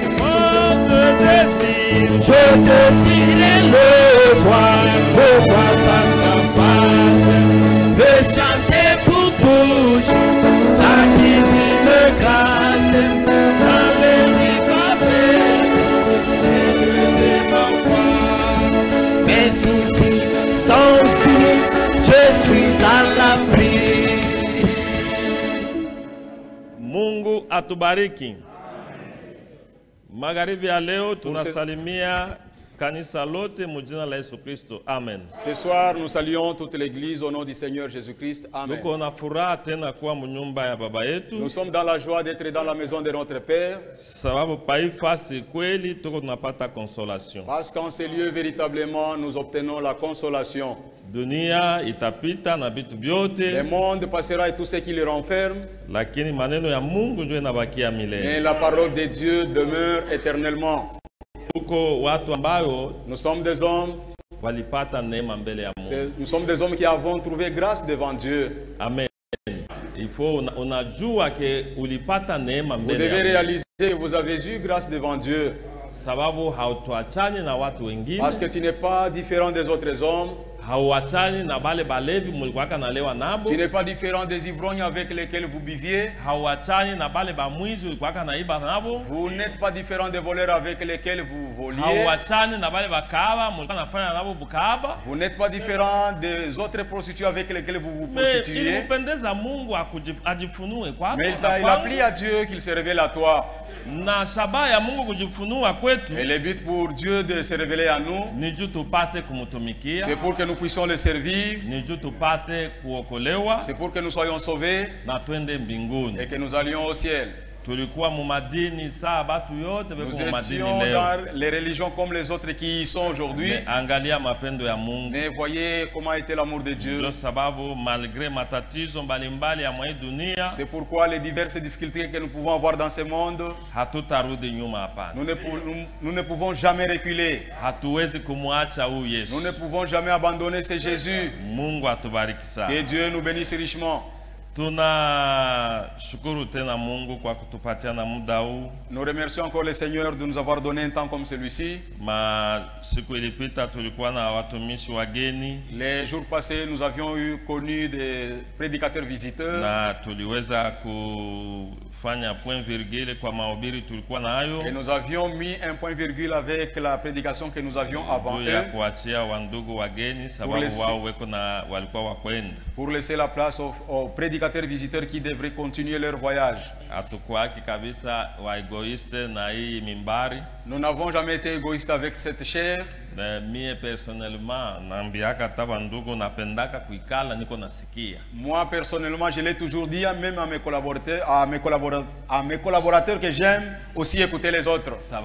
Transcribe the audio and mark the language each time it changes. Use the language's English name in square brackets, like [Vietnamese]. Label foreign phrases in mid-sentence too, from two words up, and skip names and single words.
[French] Je désire le voir face à face, le chanter pour tous sa divine grâce. Dans les rues pavées, elle m'envoie. Mes soucis sont finis, je suis à l'abri. [Swahili] Mungu atubariki. Magharibi ya leo tunasalimia kanisa lote mujina la Yesu Kristo. Amen. [French] Ce soir, nous saluons toute l'église au nom du Seigneur Jésus-Christ. Amen. [Swahili] Tuko na furaha tena kuwa munyumba ya baba yetu. [French] Nous sommes dans la joie d'être dans la maison de notre Père. [Swahili] Sababu paifasi kweli tuko tunapata consolation. [French] Parce qu'en ces lieux, véritablement, nous obtenons la consolation. [Swahili] Dunia itapita na vitu vyote. [French] Le monde passera et tout ce qui le renferme. [Swahili] Lakini maneno ya Mungu ndio inabakia milele. [French] Mais la parole de Dieu demeure éternellement. [Swahili] Tuko watu ambao [French] nous sommes des hommes. [Swahili] Walipata neema mbele ya Mungu. [French] Nous sommes des hommes qui avons trouvé grâce devant Dieu. [Swahili] Amen. [French] Il faut [Swahili] unajua ke ulipata neema mbele. [French] Vous devez réaliser que vous avez eu grâce devant Dieu. [Swahili] Sababu hautuachani na watu wengine. [French] Parce que tu n'es pas différent des autres hommes. [Swahili] Hauachani na bale balevi mulikuwaka nalewa nabo. [French] Tu n'es pas différent des ivrognes avec lesquels vous buviez. [Swahili] Hauachani na bale bamwizi ulikuwaka naiba nabo. [French] Vous n'êtes pas différent des voleurs avec lesquels vous voliez. [Swahili] Hauachani na bale bakaba mulikuwa nafanya nabo bukaba. [French] Vous n'êtes pas différent des autres prostituées avec lesquels vous vous prostituez. [Swahili] Ilipendeza Mungu ajifunue kwako. [French] Mais il a plu à Dieu qu'il se révèle à toi. [Swahili] Na shabaha ya Mungu kujifunua kwetu. [French] Et le but pour Dieu de se révéler à nous, [Swahili] ni juu tupate kumutumikia. [French] C'est pour que nous puissions le servir. [Swahili] Ni juu tupate kuokolewa. [French] C'est pour que nous soyons sauvés. [Swahili] Na twende mbinguni. [French] Et que nous allions au ciel. [Swahili] Tulikuwa mumadini saa batu yote [French] nous étions dans les religions comme les autres qui y sont aujourd'hui. [Swahili] Angalia mapendo ya Mungu. [French] Mais voyez comment était l'amour de Dieu. [Swahili] Sababu malgré matatizo mbalimbali ya mwa dunia. [French] C'est pourquoi les diverses difficultés que nous pouvons avoir dans ce monde. [Swahili] Hatutarudi nyuma hapana. [French] Nous ne pouvons jamais reculer. [Swahili] Hatuwezi kumwacha huyu Yesu. [French] Nous ne pouvons jamais abandonner ce Jésus. [Swahili] Mungu atubariki sana. [French] Que Dieu nous bénisse richement. [Swahili] Tunashukuru tena Mungu kwa kutupatia na muda huu. [French] Nous remercions encore le Seigneur de nous avoir donné un temps comme celui-ci. [Swahili] Siku ilipita tulikuwa na watumishi wageni. [French] Les jours passés, nous avions connu des prédicateurs visiteurs. [Swahili] Na tuliweza kufanya [French] point virgule [Swahili] kwa mahubiri tulikuwa nayo. [French] Et nous avions mis un point virgule avec la prédication que nous avions avant eux. [Swahili] Ya kuachia wandugu wageni sababu wao weko na walikuwa wakwenda. [French] Pour laisser la place aux prédicateurs visiteurs qui devraient continuer leur voyage. Nous n'avons jamais été égoïstes avec cette chair. Moi personnellement, je l'ai toujours dit, même à mes collaborateurs que j'aime aussi écouter les autres.